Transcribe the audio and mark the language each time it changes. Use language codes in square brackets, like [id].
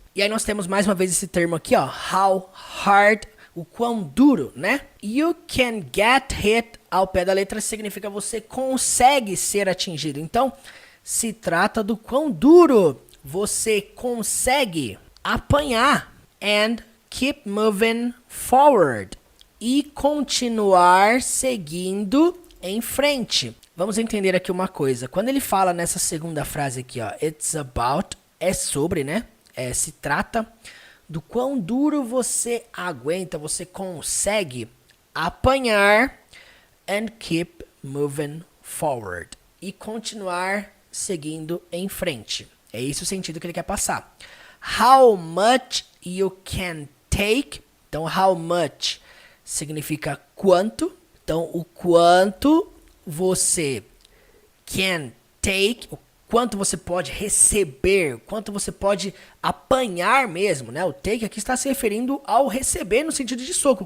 [pt] E aí nós temos mais uma vez esse termo aqui, ó, [en] how hard, [pt] o quão duro, né? [en] You can get hit, [pt] ao pé da letra significa você consegue ser atingido. Então se trata do quão duro você consegue apanhar. [en] And keep moving forward. [pt] E continuar seguindo em frente. Vamos entender aqui uma coisa. Quando ele fala nessa segunda frase aqui, ó, [en] it's about, [pt] é sobre, né? Se trata do quão duro você aguenta, você consegue apanhar. [en] And keep moving forward. [pt] E continuar seguindo em frente. É esse o sentido que ele quer passar. [en] How much you can take. Então, how much [pt] significa quanto. Então, o quanto você [en] can take, [pt] o quanto você pode receber, quanto você pode apanhar mesmo, né? O take aqui está se referindo ao receber no sentido de soco.